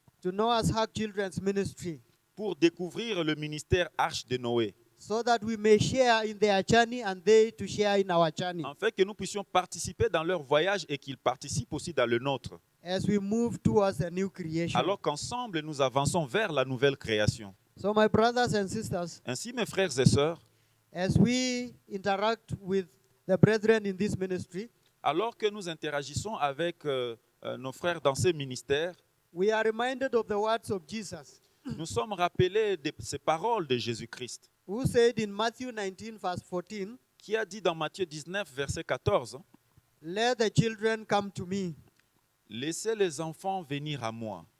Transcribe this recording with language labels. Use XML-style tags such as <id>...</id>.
<en>to Noah's Ark Children's Ministry</en> <fr>pour découvrir le ministère Arche de Noé,</fr> <en>so that we may share in their journey and they to share in our journey</en> <fr>afin que nous puissions participer dans leur voyage et qu'ils participent aussi dans le nôtre,</fr> <en>as we move towards a new creation.</en> <fr>alors qu'ensemble, nous avançons vers la nouvelle création.</fr> <en>So my brothers and sisters,</en> <fr>Ainsi, mes frères et sœurs,</fr> <en>as we interact with the brethren in this ministry,</en> <fr>alors que nous interagissons avec nos frères dans ces ministères,</fr> <en>we are reminded of the words of Jesus,</en> <fr>nous sommes rappelés de ces paroles de Jésus-Christ,</fr> <en>who said in Matthew 19, verse 14,</en> <fr>qui a dit dans Matthieu 19, verset 14,</fr> <en>"Let the children come to me,</en> <fr>« Laissez les enfants venir à moi,</fr>